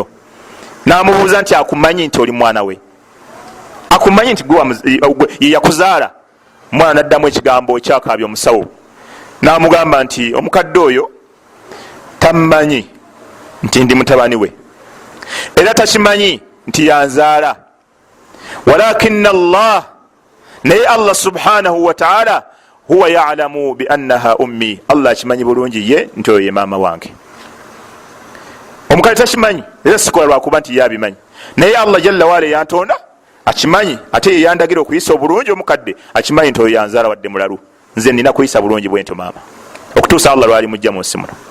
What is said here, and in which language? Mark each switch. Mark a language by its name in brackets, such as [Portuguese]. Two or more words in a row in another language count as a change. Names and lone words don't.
[Ganda] N'amubuuza nti akumanyi nti oli mwana we? Akumanyi nti ye yakuzaala? Omwana n'addamu ekigambo ekyakaabya omusawo. N'amugamba nti omukadde oyo tammanyi nti ndi mutabani we, era takimanyi nti yanzaala, [Arabic] ولكن الله, [Ganda] naye Allah [Arabic] سبحانه وتعالى هو يعلم بأنها أمي, [Ganda] Allah akimanyi bulungi ye nti oyo ye maama wange. Omukadde takimanyi, era sikola lwakuba nti yabimanyi, naye Allah [Arabic] جل وعلا [Ganda] yantonda akimanyi, ate ye yandagira okuyisa obulungi omukadde, akimanyi nti oyo yanzaala wadde mulalu, nze nina kuyisa bulungi bwento maama, okutuusa Allah lwali mujja mu nsi muno.